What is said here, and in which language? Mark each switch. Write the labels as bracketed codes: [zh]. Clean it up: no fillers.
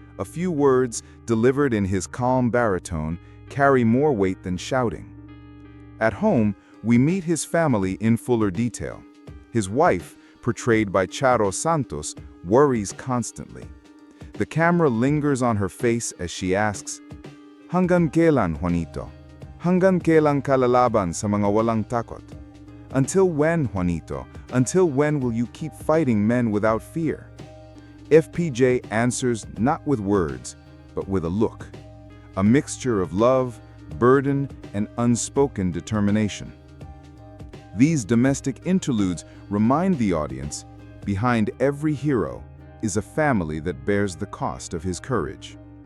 [en] A few words delivered in his calm baritone carry more weight than shouting. At home, we meet his family in fuller detail. His wife, portrayed by Charo Santos, worries constantly. The camera lingers on her face as she asks, [tl] "Hanggang kailan, [en] Juanito? [tl] Hanggang kailan ka lalaban sa mga walang takot? [en] Until when, Juanito? Until when will you keep fighting men without fear?" FPJ answers not with words, but with a look, a mixture of love, burden, and unspoken determination. These domestic interludes remind the audience, behind every hero is a family that bears the cost of his courage.